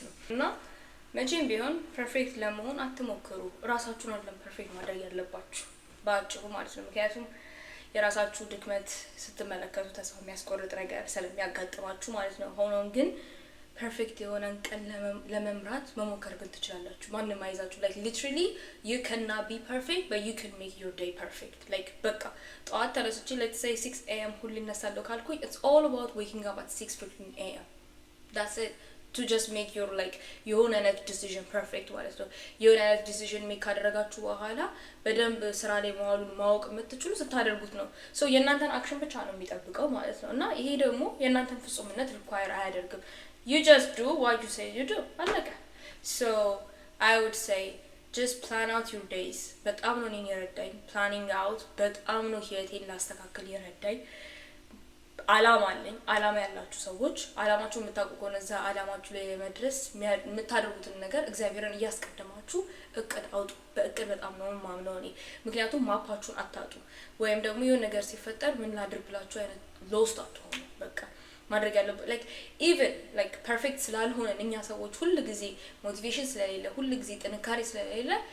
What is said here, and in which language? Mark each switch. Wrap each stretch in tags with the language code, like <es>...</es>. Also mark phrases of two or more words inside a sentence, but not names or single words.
<am>ነው። እና መቼም ቢሆን ፐርፌክት ለመሆን አትሞክሩ። ራሳችሁን አይደለም ፐርፌክት ማድረግ ያለባችሁ በአጭሩ ማለት ነው። ምክንያቱም የራሳችሁ ድክመት ስትመለከቱ ተስፋ የሚያስቆርጥ ነገር ስለሚያጋጥማችሁ ማለት ነው። ሆኖም ግን ፐርፌክት የሆነን ቀን ለመምራት መሞከር ግን ትችላላችሁ። ማንም አይዛችሁ</am> <en>like literally you cannot be perfect but you can make your day perfect like በቃ</en> <am>ጠዋት ተነስቼ</am> <en>let's say 6 am</en> <am>ሁሌ እነሳለሁ ካልኩኝ</am> <en>it's all about waking up at 6:15 am that's it to just make your like</en> <am>የሆነ አይነት</am> <en>decision perfect</en> <am>ማለት ነው። የሆነ አይነት</am> <en>decision make</en> <am>ካደረጋችሁ በኋላ በደንብ ስራ ላይ መዋሉን ማወቅ የምትችሉ ስታደርጉት ነው። ሶ የእናንተን አክሽን ብቻ ነው የሚጠብቀው ማለት ነው። እና ይሄ ደግሞ የእናንተን ፍጹምነት require አያደርግም።</am> <en>You just do what you say you do. አለቀ። So I would say just plan out your days.</en> <am>በጣም ነው እኔን የረዳኝ</am> <en>planning out</en> <am>በጣም ነው ህይወቴን ላስተካክል የረዳኝ። አላማ አለኝ። አላማ ያላችሁ ሰዎች አላማችሁ የምታውቁ ከሆነ እዛ አላማችሁ ላይ ለመድረስ የምታደርጉትን ነገር እግዚአብሔርን እያስቀደማችሁ እቅድ አውጡ። በእቅድ በጣም ነው የማምነው እኔ። ምክንያቱም ማፓችሁን አታጡ። ወይም ደግሞ የሆነ ነገር ሲፈጠር ምን ላድርግ ብላችሁ አይነት ሎስት አትሆኑ። በቃ ማድረግ ያለበት</am> <en>like even like perfect</en> <am>ስላልሆነን እኛ ሰዎች ሁሉ ጊዜ ሞቲቬሽን ስለሌለ ሁሉ ጊዜ ጥንካሬ ስለሌለ</am>